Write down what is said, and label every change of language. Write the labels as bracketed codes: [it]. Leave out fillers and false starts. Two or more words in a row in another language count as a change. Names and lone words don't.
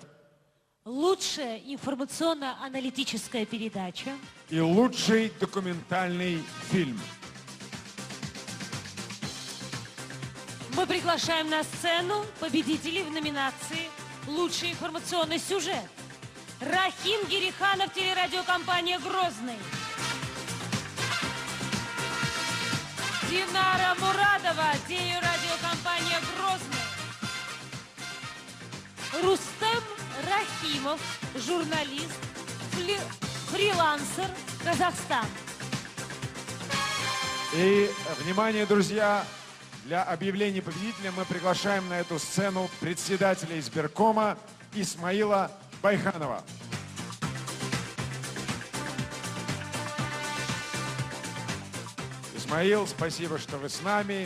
[ru] Лучшая информационно-аналитическая передача. И лучший документальный фильм. Мы приглашаем на сцену победителей в номинации «Лучший информационный сюжет». Рахим Гириханов, телерадиокомпания «Грозный». Динара Мурадова, телерадиокомпания «Грозный». Рустем Рахимов, журналист, фрилансер, Казахстан. И, внимание, друзья, для объявления победителя мы приглашаем на эту сцену председателя избиркома Исмаила Байханова. Исмаил, спасибо, что вы с нами.